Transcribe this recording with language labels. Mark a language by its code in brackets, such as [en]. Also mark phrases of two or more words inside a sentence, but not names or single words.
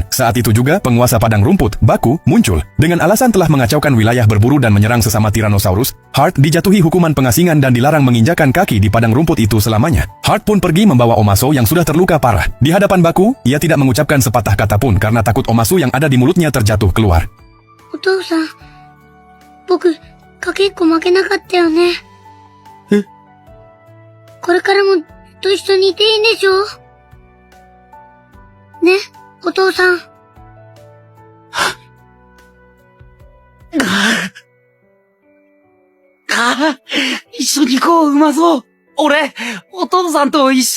[id] Saat itu juga, penguasa padang rumput, Baku, muncul. Dengan alasan telah mengacaukan wilayah berburu dan menyerang sesama Tyrannosaurus, Heart dijatuhi hukuman pengasingan dan dilarang menginjakan kaki di padang rumput itu selamanya. Heart pun pergi membawa Omasu yang sudah terluka parah. Di hadapan Baku, ia tidak mengucapkan sepatah kata pun karena takut Omasu yang ada di mulutnya terjatuh keluar. [ja] 僕、かけっこ負けなかったよね。え？これからも、と一緒にいていいんでしょ？ね、お父さん。一緒に行こう、うまそう。俺、お父さんと一緒に。